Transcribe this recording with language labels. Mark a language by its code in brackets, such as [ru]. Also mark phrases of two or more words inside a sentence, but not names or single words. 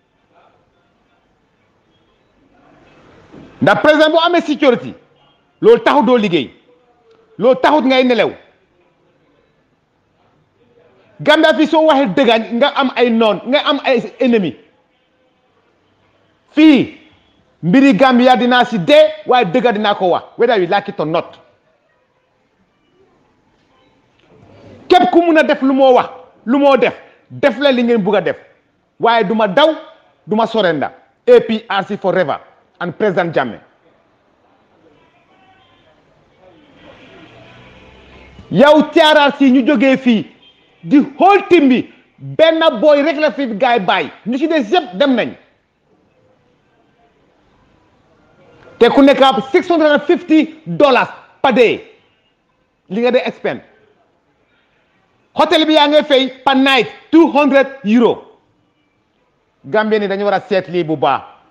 [wo] ndax président bu amee sécurité loolu taxut doo liggéey loolu taxut ngay nelew Gambia fii soo waxee dëgg nga am ay noon nga am ay ennemi fii mbiri Gambia dinaa si dee waaye dëgg dinaa ko wax [en] whether you like it or not [wo] képp ku mun a def lu moo wax lu moo def la li ngeen bugg a def waaye duma daw duma [en] surrender APRC forever and President Jammeh [wo] yow TRRC ñu jógee fii di [en] whole team [wo] bi benn boy rek la fi gaay bàyyi ñu ci des yëpp dem nañ te ku nekk ab $650 [en] per day [wo] li nga dee expend hôtel bi yaa ngay fay [en] per night [wo] €200 Gambien ni dañu war a seet lii bu baax